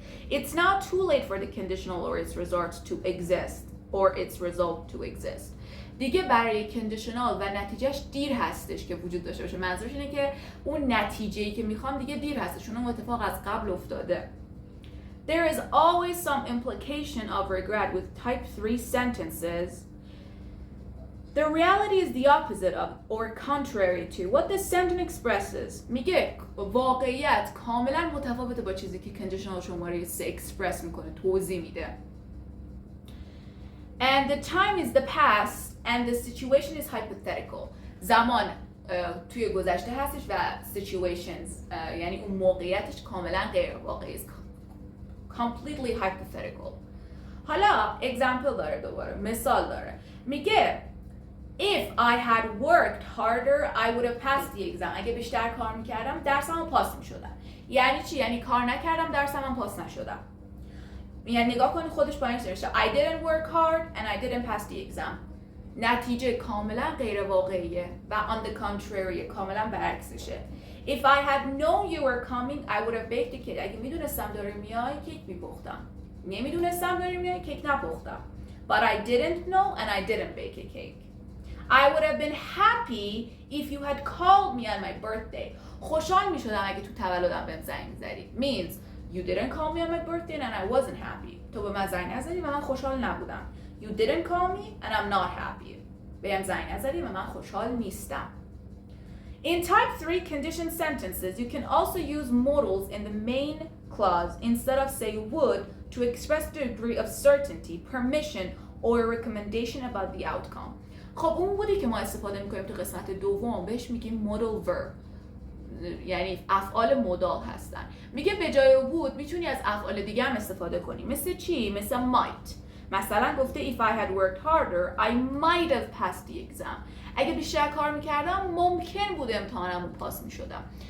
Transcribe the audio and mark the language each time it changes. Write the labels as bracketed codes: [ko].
[en] It's now too late for the conditional or its result to exist or its result to exist. [fa] دیگه برای کندیشنال و نتیجهش دیر هستش که وجود داشته باشه. منظورش اینه که اون نتیجه‌ای که میخوام دیگه دیر هستش، چون اون اتفاق از قبل افتاده. [en] There is always some implication of regret with type 3 sentences. The reality is the opposite of or contrary to what this sentence expresses. [fa] میگه واقعیت کاملا متفاوته با چیزی که کنditional شماره 3 اکسپرس میکنه، توضیح میده. [en] And the time is the past and the situation is hypothetical. [fa] زمان توی گذشته هستش و situations یعنی اون موقعیتش کاملا غیر واقعی است. [en] Completely hypothetical. [fa] حالا example داره، دوباره مثال داره. میگه [en] If I had worked harder, I would have passed the exam. [fa] اگه بیشتر کار میکردم درسمو پاس میشدم. یعنی چی؟ یعنی کار نکردم درسمو پاس نشدم. یعنی نگاه کنید خودش با این نوشته [en] I didn't work hard and I didn't pass the exam. [fa] نتیجه کاملا غیر واقعیه و [en] on the contrary [fa] کاملا برعکسشه. [en] If I had known you were coming, I would have baked a cake. [fa] اگه میدونستم داری میای کیک میپختم. نمیدونستم داری میای کیک نپختم. [en] But I didn't know and I didn't bake a cake. I would have been happy if you had called me on my birthday. [fa] خوشحال میشدم اگه تو تولدم بهم زنگ میزدی. [en] Means you didn't call me on my birthday and I wasn't happy. [fa] تو به من زنگ نزدی و من خوشحال نبودم. [en] You didn't call me and I'm not happy. [fa] بهم زنگ نزدی و من خوشحال نیستم. [en] In type 3 condition sentences, you can also use modals in the main clause instead of say would to express the degree of certainty, permission, or a recommendation about the outcome. [fa] خب اون بودی که ما استفاده میکنیم تو قسمت دوم بهش میگیم modal verb، یعنی افعال مدال هستن. میگه به جای would میتونی از افعال دیگه هم استفاده کنی. مثل چی؟ مثل might. مثلا گفته [en] if I had worked harder I might have passed the exam. [fa] اگه بیشتر کار میکردم ممکن بود امتحانمو پاس میشدم.